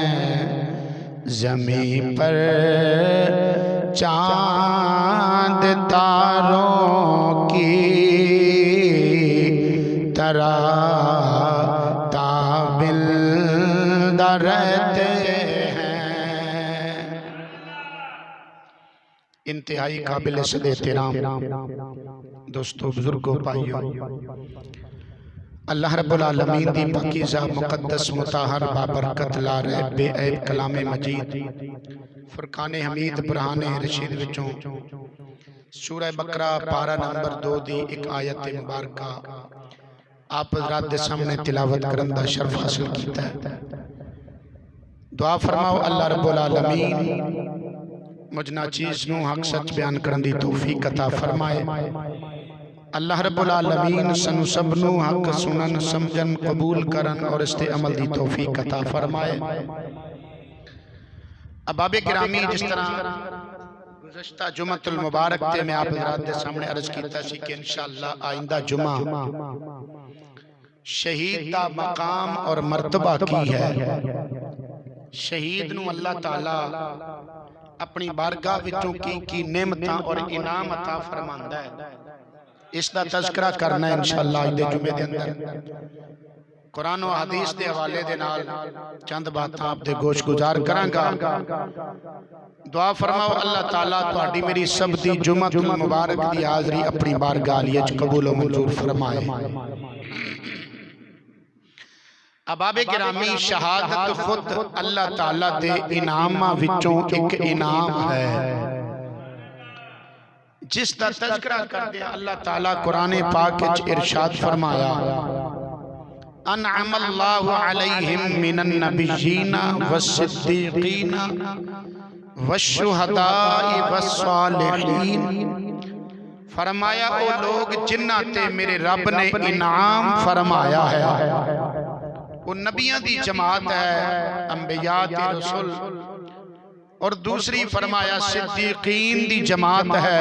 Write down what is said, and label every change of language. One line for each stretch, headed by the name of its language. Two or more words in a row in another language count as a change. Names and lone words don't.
Urdu: زمیں پر چاند تاروں کی طرح تابلدہ رہتے ہیں. انتہائی قابل صد احترام دوستوں، بزرگوں، بھائیوں,
Arabic: اللہ رب العالمین
Punjabi: دی پاکیزہ مقدس مطہر بابرکت لار بےعیب کلام مجید فرقان حمید برہان رشید وچوں سورہ بقرہ پارہ نمبر 2 دی اک آیت مبارک آپ حضرات دے سامنے تلاوت کرن دا شرف حاصل کیتا ہے. دعا فرماؤ
Arabic: اللہ رب العالمین
Punjabi: مجھنا چیز نوں حق سچ بیان کرن دی توفیق عطا فرمائے.
Arabic: اللہ رب العالمین
Punjabi: سانو سبنو حق سنن سمجھن قبول کرن اور اس تے عمل دی توفیق عطا فرمائے. احبابِ گرامی، جس طرح گزشتہ جمعۃ المبارک تے میں آپ حضرات دے سامنے عرض کیتا سی کہ انشاءاللہ آئندہ جمعہ شہید دا مقام اور مرتبہ کی ہے. شہید نو اللہ تعالیٰ اپنی بارگاہ وچوں کی نعمتاں اور انعام عطا فرماندا ہے. اسکا تذکرہ کرنا ہے انشاءاللہ اج دے جمعے دے اندر. قرآن اور حدیث کے حوالے دے نال چند باتاں آپ دے گوش گزار کراں گا. دعا فرماؤ اللہ تعالیٰ تہاڈی میری سب دی جمعۃ المبارک دی حاضری اپنی بارگاہ وچ قبول و منظور فرمائے. احبابِ گرامی، شہادت خود اللہ تعالیٰ دے انعاماں وچوں اک انعام ہے جسکا تذکرہ کردے اللہ تعالیٰ قرآن پاک وچ ارشاد فرمایا,
Arabic: أنعم الله عليهم من النبيين والصديقين والشهداء والصالحين.
Punjabi: فرمایا او لوگ جنہاں تے میرے رب نے انعام فرمایا ہے. وو نبیاں دی جماعت ہے، انبیاء تے رسول، اور دوسری فرمایا صدیقین دی جماعت ہے.